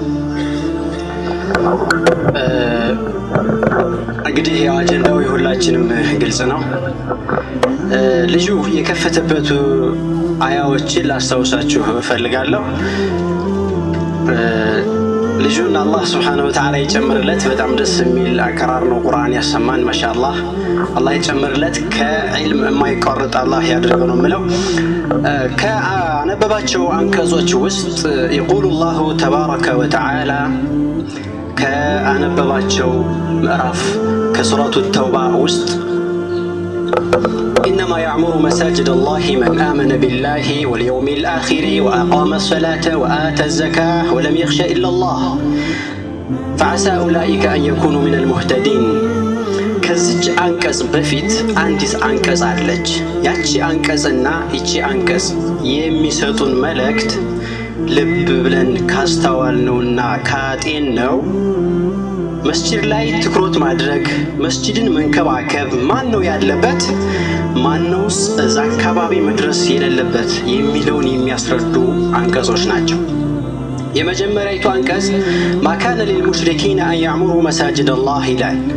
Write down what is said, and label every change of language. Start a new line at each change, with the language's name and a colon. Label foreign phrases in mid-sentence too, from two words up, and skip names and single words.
Amharic: እንግዲህ ያው አጀንዳው የሁላችንም ግልጽ ነው። ልጁ የከፈተበት አያዎችን ላስታውሳችሁ እፈልጋለሁ። ልጁን አላህ
Arabic: سبحانه وتعالى
Amharic: ይጨምርለት። በጣም ደስ የሚል አቀራር ነው። ቁርአን ያሰማን ማሻአላህ። አላህ ይጨምርለት። ከዕልም የማይቋርጥ አላህ ያድርገው ነው የምለው። ከአነበባቸው አንቀጾች ውስጥ
Arabic: يقول الله تبارك وتعالى
Amharic: ከአነበባቸው ምዕራፍ ከሱረቱ ተውባ ውስጥ
Arabic: إنما يعمر مساجد الله من آمن بالله واليوم الآخر وأقام الصلاة وآتى الزكاة ولم يخش إلا الله فعسى أولئك أن يكونوا من المهتدين.
Amharic: ከዚች አንቀጽ በፊት አንዲት አንቀጽ አለች። ያቺ አንቀጽና ይቺ አንቀጽ የሚሰጡን መልእክት ልብ ብለን ካስተዋልነውና ካጤንነው መስጂድ ላይ ትኩረት ማድረግ፣ መስጂድን መንከባከብ ማን ነው ያለበት፣ ማን ነውስ እዛ አካባቢ መድረስ የሌለበት የሚለውን የሚያስረዱ አንቀጾች ናቸው። የመጀመሪያይቱ አንቀጽ
Arabic: ما كان للمشركين أن يعمروا مساجد الله
Amharic: ይላል።